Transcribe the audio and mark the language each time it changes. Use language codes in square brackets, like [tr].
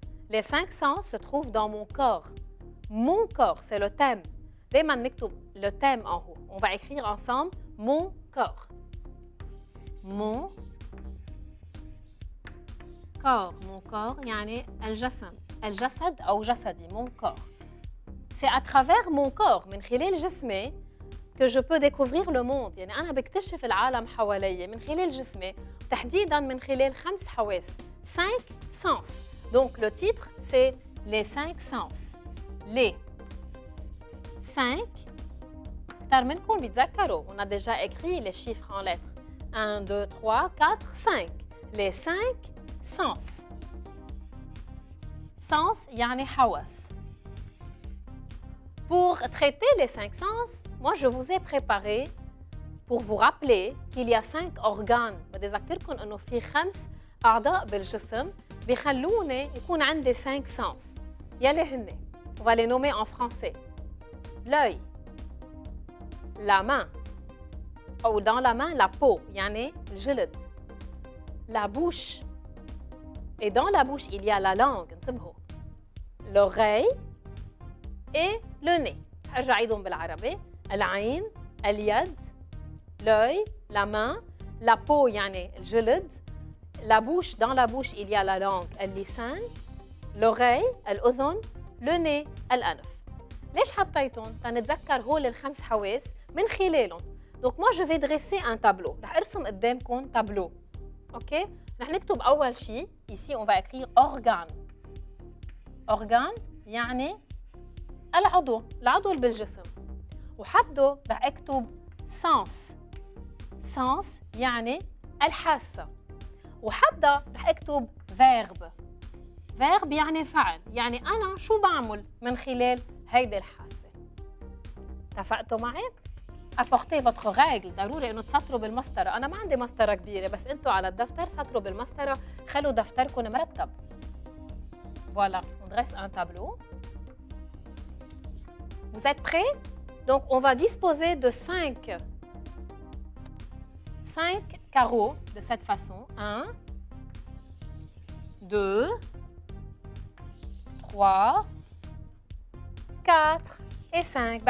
[fr] Les 5 sens se trouvent dans mon corps. Mon corps, c'est le thème. دايما نكتب le thème en haut. On va écrire ensemble mon corps. Mon corps يعني الجسم. [ar] الجسد أو جسدي mon corps. [fr] C'est à travers mon corps من خلال جسمي que je peux découvrir le monde. [ar] يعني أنا بكتشف العالم حوالي من خلال جسمي تحديداً من خلال 5 حواس. [fr] 5 sens. Donc le titre c'est les 5 sens. [ar] Les 5 أكثر منكم بيتذكروا. [fr] On a déjà écrit les chiffres en lettres. 1, 2, 3, 4, 5. Les 5 sens. [ar] Sens يعني حواس. [fr] Pour traiter les 5 sens, moi je vous ai préparé pour vous rappeler qu'il y a 5 organes. [ar] بدي أذكركم إنه في 5 أعضاء بالجسم بيخلوني يكون عندي 5 sens. يلي هن. [fr] On va les nommer en français. L'œil, la main, ou dans la main la peau, يعني الجلد. La bouche. Et dans la bouche, il y a la langue. انتبهوا. L'oreille et le nez. [ar] هرجع أعيدهم بالعربي. [fr] العين, اليد, l'œil, la main, la peau يعني الجلد. La bouche, dans la bouche, il y a la langue, اللسان. L'oreille, الأذن. Le nez, الأنف. [ar] ليش حطيتهم؟ تنتذكر هول الخمس حواس من خلالهم. [fr] Donc moi je vais dresser un tableau. [ar] رح أرسم قدامكم tableau. OK؟ رح نكتب أول شيء. [fr] Ici on va écrire organe. [ar] Organe يعني العضو اللي بالجسم. وحده رح أكتب sens. sens يعني الحاسة. وحده رح أكتب verbe. verbe يعني فعل. يعني أنا شو بعمل من خلال هيدي الحاسة. [fr] اتفقتوا معي؟ apportez votre règle. [ar] ضروري إنه تسطروا بالمسطرة. أنا ما عندي مسطرة كبيرة بس أنتوا على الدفتر سطروا بالمسطرة. خلوا دفتركم مرتب. [fr] Voilà, on dresse un tableau. Vous êtes prêts? Donc, on va disposer de 5 carreaux de cette façon. 1, 2, 3, 4 et 5.